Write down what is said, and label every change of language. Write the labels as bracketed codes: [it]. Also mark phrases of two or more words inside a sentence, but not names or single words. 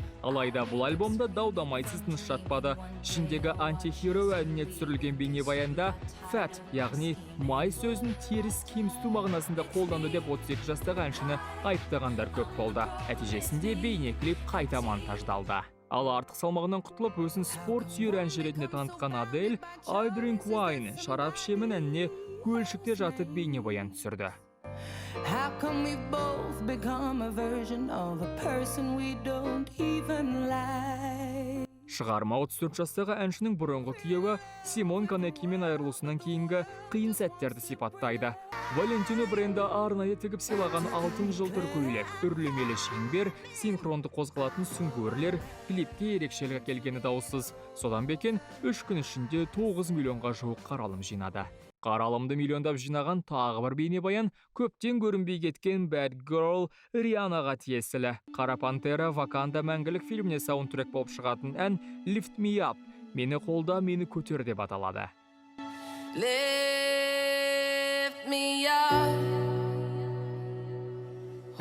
[kk] Алайда бұл альбомда дау-дамайсыз тыныш жатпады. Ішіндегі Anti-Hero әніне түсірілген бейнебаянда Fat, яғни май сөзін теріс кемсіту мағынасында қолданды деп 32 жастағы әншіні айыптағандар көп болды. Нәтижесінде бейнеклип қайта монтаждалды. Ал артық салмағынан құтылып, өзін спорт сүйер әнші ретінде танытқан Адель I Drink Wine шарап ішемін әніне көлшікте жатып бейнебаян түсірді. [en] How come we both become a version of a person we don't even like? [kk] Шығарма 34 жастағы әншінің бұрынғы күйеуі Симон Канекимен айырылысынан кейінгі қиын сәттерді сипаттайды. Валентино бренді арнайы тігіп сыйлаған алтын жылтыр көйлек, үрлемелі шеңбер, синхронды қозғалатын сүңгуірлер клипке ерекшелігі келгені даусыз. Содан бекен 3 күн ішінде 9 миллионға жуық қаралым жинады. Қаралымды миллиондап жинаған тағы бір бейнебаян көптен көрінбей кеткен Bad Girl Рианаға тиесілі. Қара Пантера Ваканда мәңгілік фильміне саундтрек болып шығатын ән Lift Me Up, мені қолда, мені көтер деп аталады. [en] Lift me up,